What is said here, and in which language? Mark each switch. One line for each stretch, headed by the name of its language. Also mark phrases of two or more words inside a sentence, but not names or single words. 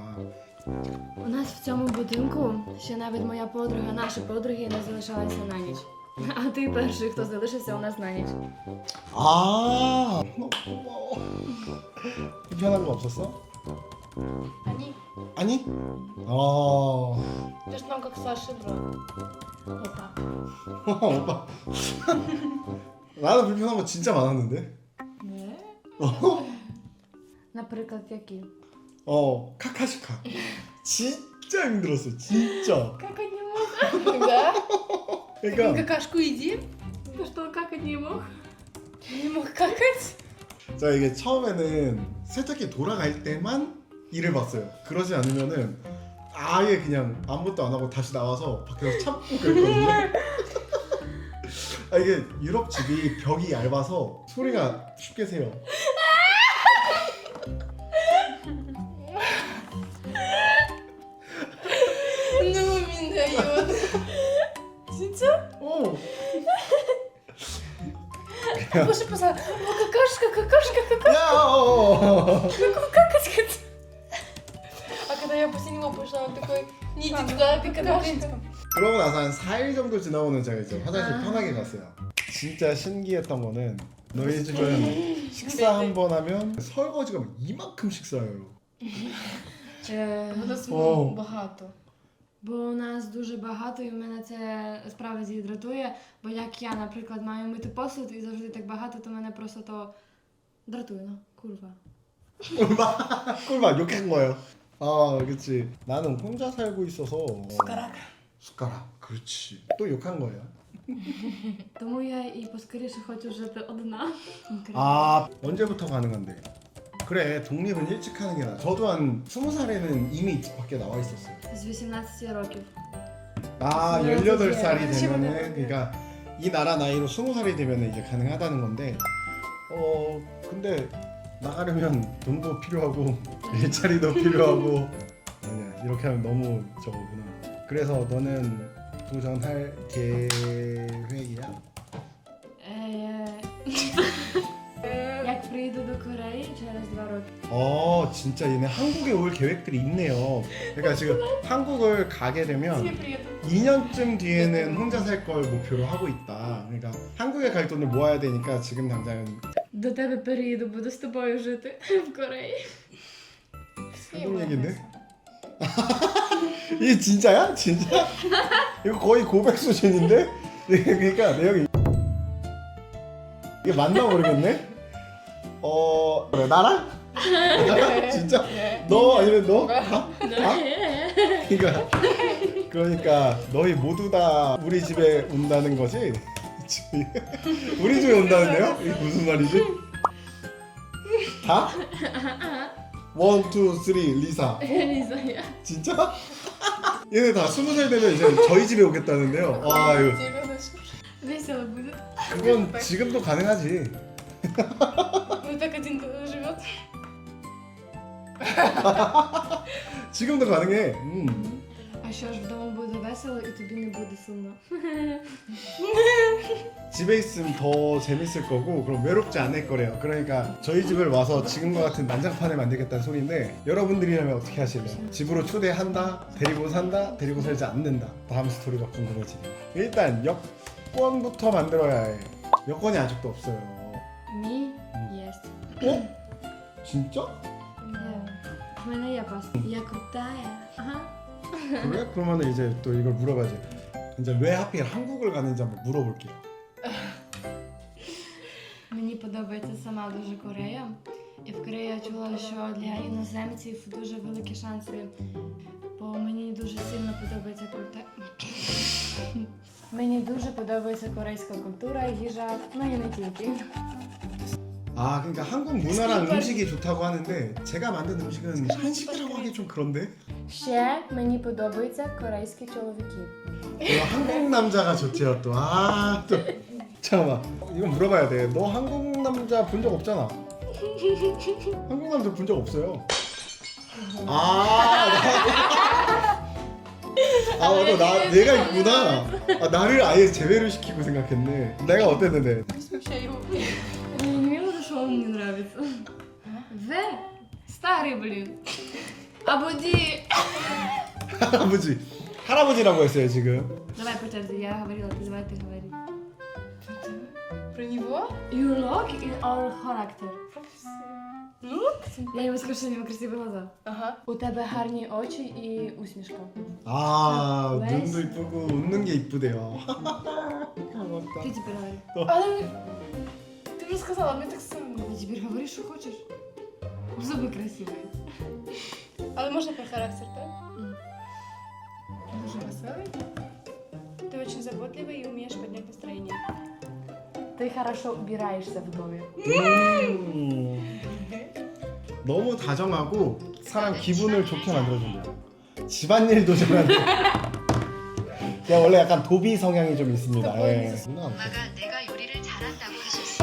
Ukrainian: У нас в цьому будинку ще навіть моя подруга, наші подруги не залишалися на ніч. А ти перший, хто залишився у нас на ніч.
Korean: 아. 고마워. 불편한 거 없었어? Ані? 아니? 아.
Ukrainian: Ти ж нам як Саші брат. Опа.
Korean: 오빠. 나는 불편한 거 진짜 많았는데.
Ukrainian: Не? Наприклад, які?
Korean: 카카시카. 진짜 힘들었어, 진짜.
Russian: Какать не мог. Да?
Korean: 그러니까
Russian: Какашку иди. Ты что, какать не мог? Не мог какать?
Korean: 자 이게 처음에는 세탁기 돌아갈 때만 일을 봤어요. 그러지 않으면은 아예 그냥 아무것도 안 하고 다시 나와서 밖에서 참고 그랬거든요. 아 이게 유럽 집이 벽이 얇아서 소리가 쉽게 새요.
Ukrainian: Ну, він дает.
Russian: 진짜? Боже, пожалуйста. Какашка.
Korean: 야!
Russian: Какать хотел. А когда я после него пошла, он такой, не иди туда, ты какашка.
Korean: 그러고 나서 한 4일 정도 지나고는 제가 이제 화장실 편하게 갔어요. 진짜 신기했던 거는 너희 집은 식사 한 번 하면 설거지가 막 이만큼씩 쌓여요.
Ukrainian: У нас О. багато. Бо у нас дуже багато, і в мене це справді дратує. Бо як я, наприклад, маю мити посуд і завжди так багато, то мене просто то дратує. Ну, курва.
Korean: 꿀맛 욕한 거예요. 아, 그렇지. 나는 혼자 살고 있어서 숟가락. 숟가락. 그렇지. 또 욕한 거예요.
Ukrainian: Тому я і поскоріше хочу жити одна.
Korean: 아, 언제부터 가능한데? 그래, 독립은 일찍 하는 게 나아. 저도 한 20살에는 이미 밖에 나와 있었어요.
Ukrainian: З 18 років.
Korean: 아, 네, 18살이 그치. 되면은 그러니까 이 나라 나이로 20살이 되면은 이제 가능하다는 건데 근데 나가려면 돈도 필요하고 일자리도 필요하고 아니야, 이렇게 하면 너무 저거구나. 그래서 너는 도전할 계획이야?
Ukrainian: Як приїду до Кореї через 2 роки.
Korean: 진짜 얘네 한국에 올 계획들이 있네요. 그러니까 지금 한국을 가게 되면 2년쯤 뒤에는 혼자 살 걸 목표로 하고 있다. 그러니까 한국에 갈 돈을 모아야 되니까 지금 당장은
Ukrainian: До тебе переїду, буду з тобою жити в Кореї.
Korean: 한국 얘긴데? 이게 진짜야? 진짜? 이거 거의 고백 수준인데? 그러니까 내용이 이게 맞나 모르겠네? 그래, 나랑? 진짜? 너 아니면 너? 그러니까 너희 모두 다 우리 집에 온다는 거지? 우리 집에 온다는데요? 이게 무슨 말이지? 다? 1, 2, 3, 리사. Ліза, 진짜? 얘네 다 20살 되면 이제 저희 집에 오겠다는데요. 아, 이거
Ukrainian: весело буде.
Korean: 그건 지금도 가능하지.
Russian: Ну так один живет.
Korean: 지금도 가능해.
Ukrainian: А що ж, вдома буде весело і тобі не буде сумно.
Korean: 집에 있으면 더 재밌을 거고 그럼 외롭지 않을 거래요. 그러니까 저희 집을 와서 지금과 같은 난장판을 만들겠다는 소리인데 여러분들이라면 어떻게 하실래요? 집으로 초대한다, 데리고 산다, 데리고 살지 않는다. 다음 스토리가 궁금해지. 일단 여권부터 만들어야 해. 여권이 아직도 없어요.
Ukrainian: Мій єсть.
Korean: 진짜?
Ukrainian: В мене є паспорт.
Russian: Я крутая.
Ukrainian: Ага.
Korean: 그래? 그러면 이제 또 이걸 물어봐야지. 이제 왜 하필 한국을 가는지 한번 물어볼게요.
Ukrainian: Мені подобається сама дуже Корея. І в Кореї я чула, що для іноземців дуже великі шанси. Бо мені дуже сильно подобається Мені дуже подобається корейська культура, їжа, ну і не тільки.
Korean: 아, 그러니까 한국 문화랑 음식이 좋다고 하는데 제가 만든 음식은 한식이라고 하기 좀 그런데?
Ukrainian: Ще мені подобаються корейські чоловіки.
Korean: 한국 남자가 좋지요 또. 아, 또 잠깐만. 이건 물어봐야 돼. 너 한국 남자 본 적 없잖아. 한국 남자 본 적 없어요. 내가 있구나. 나를 아예 제외를 시키고 생각했네. 내가 어땠는데?
Russian: Смущай его.
Ukrainian: Не знаю, що мені подобається. В? Старий, блін. Або ді.
Korean: 할아버지라고 했어요 지금.
Ukrainian: Давай по черзі, я говорила, ти давай ти говори.
Russian: Про него?
English: You look in our character. Look?
Ukrainian: Я йому скажу, що у нього красиві глаза. Ага. У тебе гарні очі і усмішка.
Korean: 아, 왜? 눈도 이쁘고 웃는 게 이쁘대요. 고맙다.
Ukrainian: Ти тепер говори. Але ти вже сказала, мені так сумно. Ти тепер говори, що хочеш. Зуби красиві. Але можна про характер, так? М. Дуже веселий.
Russian: Ты очень заботливый и умеешь поднять настроение.
Ukrainian: Ти хорошо убираєшся в домі.
Korean: 너무 다정하고 사람 기분을 좋게 만들어준대요. 집안일도 잘하고. 제가 원래 약간 도비 성향이 좀 있습니다. 예. 엄마가 내가 요리를 잘한다고 하셨어.